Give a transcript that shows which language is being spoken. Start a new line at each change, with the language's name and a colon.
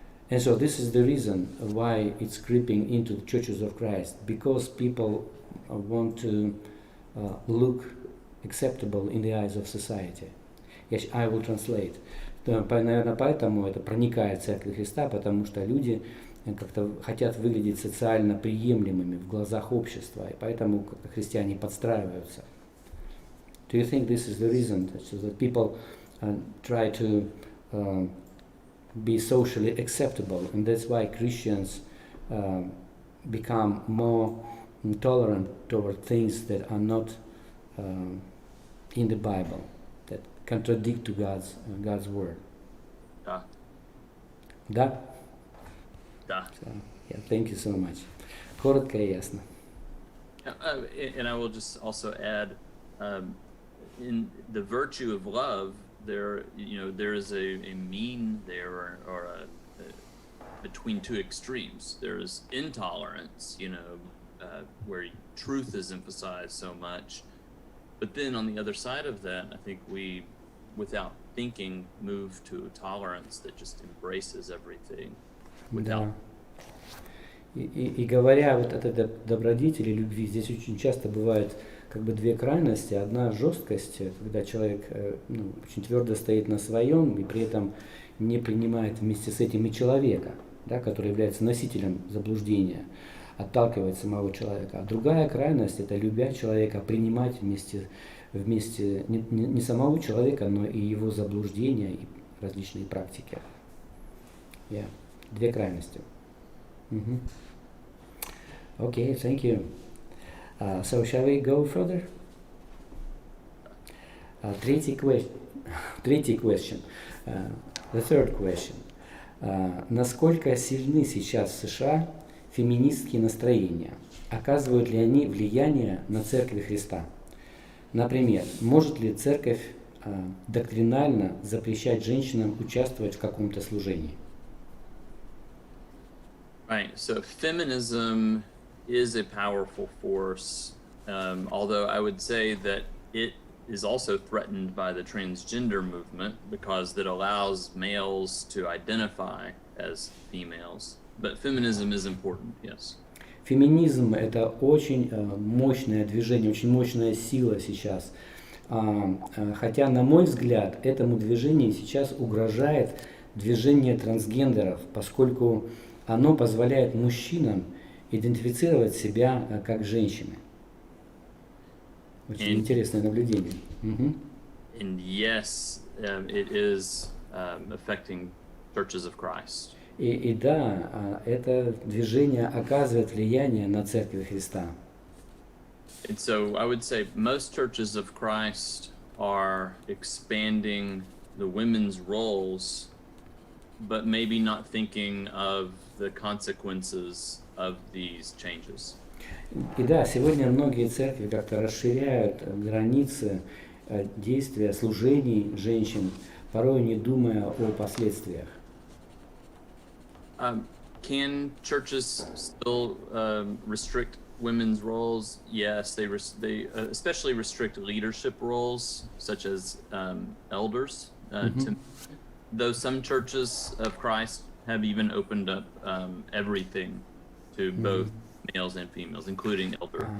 English: And so this is the reason why it's creeping into the churches of Christ, because people want to look acceptable in the eyes of society. I will translate.
Russian: Наверное, поэтому это проникает в Церковь Христа, потому что люди как-то хотят выглядеть социально приемлемыми в глазах общества, и поэтому христиане подстраиваются.
English: Do you think this is the reason so that people try to be socially acceptable, and that's why Christians become more tolerant toward things that are not in the Bible, that contradict to God's word?
Russian: Да. Да? Да.
English: So, yeah, thank you so much.
Russian: Коротко и ясно.
English: And I will just also add, in the virtue of love, there is a mean there, or between two extremes. There's intolerance, where truth is emphasized so much, but then on the other side of that, I think we, without thinking, move to a tolerance that just embraces everything.
Russian: Да. И говоря вот о этой добродетели, любви, здесь очень часто бывает как бы две крайности. Одна жесткость, когда человек очень твердо стоит на своем и при этом не принимает вместе с этим и человека, да, который является носителем заблуждения, отталкивает самого человека. А другая крайность — это, любя человека, принимать вместе не самого человека, но и его заблуждения и различные практики.
English: Yeah.
Russian: Две крайности.
English: Okay, thank you. So shall we go further?
Russian: Третий
English: question. The third question.
Russian: Насколько сильны сейчас в США феминистские настроения? Оказывают ли они влияние на Церковь Христа? Например, может ли Церковь доктринально запрещать женщинам участвовать в каком-то служении?
English: Right. So feminism is a powerful force, although I would say that it is also threatened by the transgender movement because it allows males to identify as females. But feminism is important, yes.
Russian: Феминизм — это очень мощное движение, очень мощная сила сейчас. Хотя, на мой взгляд, этому движению сейчас угрожает движение трансгендеров, поскольку оно позволяет мужчинам идентифицировать себя как женщины. Очень интересное наблюдение.
English: And yes, it is affecting churches of Christ.
Russian: И да, это движение оказывает влияние на Церковь Христа.
English: And so I would say most churches of Christ are expanding the women's roles, but maybe not thinking of the consequences of these changes.
Russian: И да, сегодня многие церкви как-то расширяют границы действия, служений женщин, порой не думая о последствиях.
English: Can churches still restrict women's roles? Yes, they especially restrict leadership roles, such as elders. Though some churches of Christ have even opened up everything to both males and females, including elder.